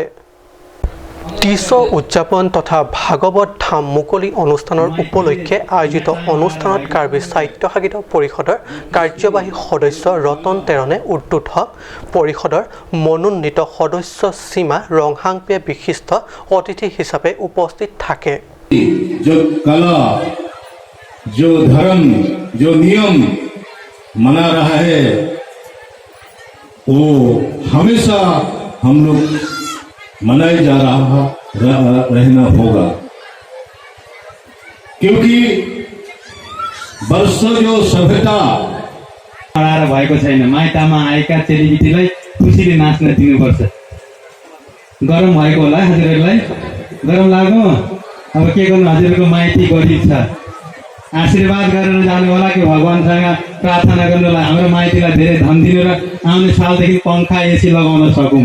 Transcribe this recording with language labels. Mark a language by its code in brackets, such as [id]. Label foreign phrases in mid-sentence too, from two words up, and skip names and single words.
[as] তীজ উদযাপন তথা ভাগৱত ধাম মুকলি অনুষ্ঠানৰ উপলক্ষে আয়োজিত অনুষ্ঠানত কাৰ্বি সাহিত্য সাহিত্য পৰিষদৰ কাৰ্যবাহী সদস্য ৰতন তেৰণে উদ্বোধক পৰিষদৰ মনোনীত সদস্য সীমা ৰংহাংপিয়ে বিশিষ্ট অতিথি হিচাপে উপস্থিত থাকে। [hi] जो कला, जो धर्म, जो नियम मना रहा है वो हमेशा हम लोग मनाए जा रहा रहना होगा, क्योंकि वर्षों जो सभ्यता [ne] भएको छैन। माइतामा आएका चेलीबेटीलाई खुसीले नाच्न दिनुपर्छ। गरम भएको होला हजुरहरूलाई? गरम लाग्यो? अब के गर्नु, हजुरको माइती गरिब छ, आशीर्वाद गरेर जानु होला कि भगवानसँग प्रार्थना गर्नुलाई हाम्रो माइतीलाई धेरै धन दिनु र आउने सालदेखि पङ्खा एसी लगाउन सकौँ।